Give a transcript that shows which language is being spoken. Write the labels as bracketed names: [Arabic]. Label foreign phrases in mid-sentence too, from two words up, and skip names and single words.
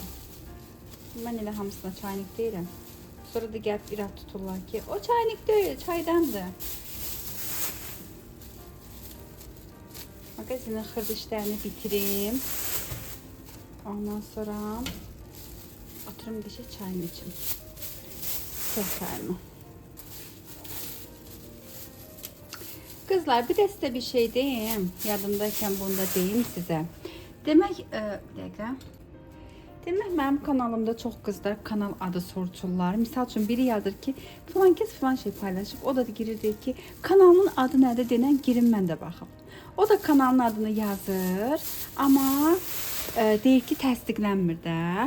[Azerbaijani] Mən elə hamısına çaynik deyirəm. Sonra da gəlib irad tuturlar ki, o çaynik deyil, çaydandır. Magazinin xırd işlərini bitirim. Ondan sonra oturum dişə çayını içim. Səhv çayımı. [Turkish] Kızlar, bir de size bir şey diyeyim. Yadımdayken bunu da diyeyim size. Demek, bir dakika. [Azerbaijani] Demək, mənim kanalımda çox qızlar kanal adı soruşurlar. Misal üçün biri yazır ki, falan kəs falan şey paylaşıb. O da girir deyir ki, kanalın adı nədir denən girin mən də baxım. O da kanalın adını yazır, amma deyir ki, təsdiqlənmir də.